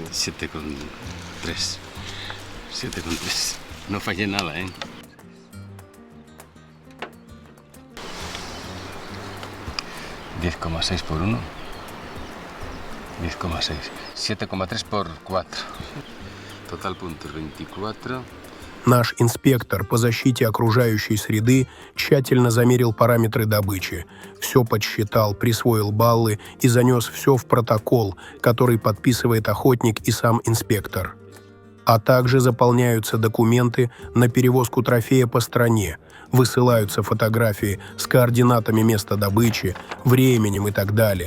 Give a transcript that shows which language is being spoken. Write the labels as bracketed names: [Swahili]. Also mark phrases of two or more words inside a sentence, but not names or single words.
[Spanish] 7,3. 7,3. No fallé nada, ¿eh? $10,6 por 1. 10,6. 7,3 por 4. Total puntos 24. [Russian] Наш инспектор по защите окружающей среды тщательно замерил параметры добычи, все подсчитал, присвоил баллы и занес все в протокол, который подписывает охотник и сам инспектор. А также заполняются документы на перевозку трофея по стране, высылаются фотографии с координатами места добычи, временем и так далее.